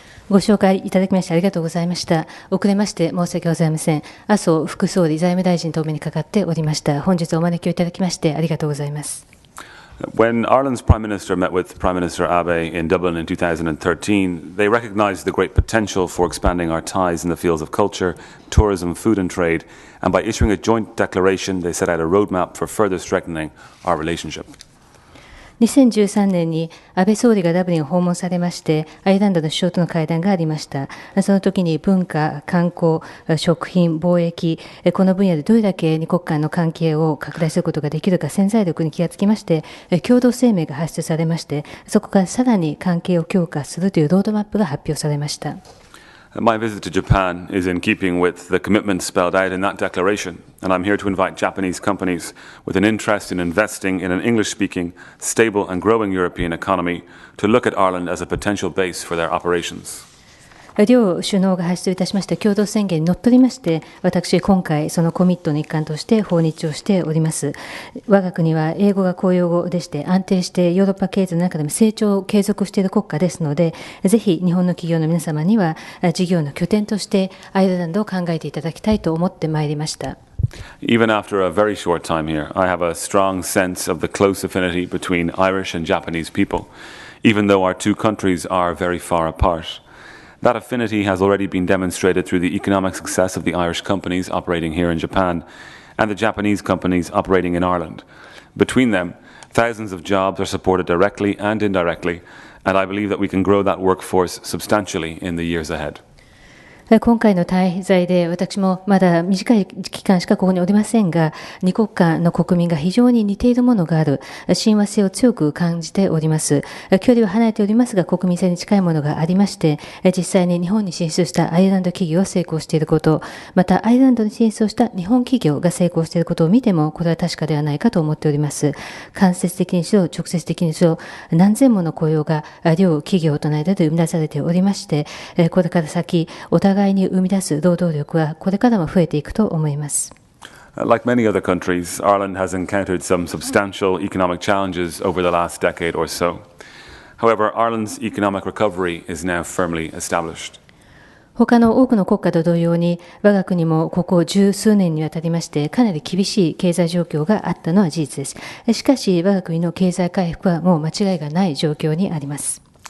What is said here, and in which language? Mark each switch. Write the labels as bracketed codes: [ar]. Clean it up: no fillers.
[ja] ご紹介いただきましてありがとうございました。遅れまして申し訳ございません。麻生副総理財務大臣とお目にかかっておりました。本日お招きをいただきましてありがとうございます。 [en] When Ireland's Prime Minister met with Prime Minister Abe in Dublin in 2013, they recognised the great potential for expanding our ties in the fields of culture, tourism, food and trade, and by issuing a joint declaration, they set out a roadmap for further strengthening our relationship. [ja] 2013年に安倍総理がダブリンを訪問されまして、アイルランドの首相との会談がありました。その時に文化、観光、食品、貿易、この分野でどれだけ二国間の関係を拡大することができるか潜在力に気がつきまして、共同声明が発出されまして、そこからさらに関係を強化するというロードマップが発表されました。 [en] My visit to Japan is in keeping with the commitments spelled out in that declaration, and I'm here to invite Japanese companies with an interest in investing in an English-speaking, stable and growing European economy to look at Ireland as a potential base for their operations. [ja] 両首脳が発出いたしました共同宣言にのっとりまして、私今回そのコミットの一環として訪日をしております。我が国は英語が公用語でして安定してヨーロッパ経済の中でも成長を継続している国家ですので、ぜひ日本の企業の皆様には事業の拠点としてアイルランドを考えていただきたいと思ってまいりました。 [en] Even after a very short time here, I have a strong sense of the close affinity between Irish and Japanese people, even though our two countries are very far apart.That affinity has already been demonstrated through the economic success of the Irish companies operating here in Japan and the Japanese companies operating in Ireland. Between them, thousands of jobs are supported directly and indirectly, and I believe that we can grow that workforce substantially in the years ahead. [ja] 今回の滞在で私もまだ短い期間しかここにおりませんが、二国間の国民が非常に似ているものがある、親和性を強く感じております。距離は離れておりますが、国民性に近いものがありまして、実際に日本に進出したアイルランド企業が成功していること、またアイルランドに進出をした日本企業が成功していることを見ても、これは確かではないかと思っております。間接的にしろ、直接的にしろ、何千もの雇用が両企業との間で生み出されておりまして、これから先、お互いに生み出す労働力はこれからも増えていくと思います。 [en] Like many other countries, Ireland has encountered some substantial economic challenges over the last decade or so. However, Ireland's economic recovery is now firmly established. [ja] 他の多くの国家と同様に、我が国もここ十数年にわたりまして、かなり厳しい経済状況があったのは事実です。しかし、我が国の経済回復はもう間違いがない状況にあります。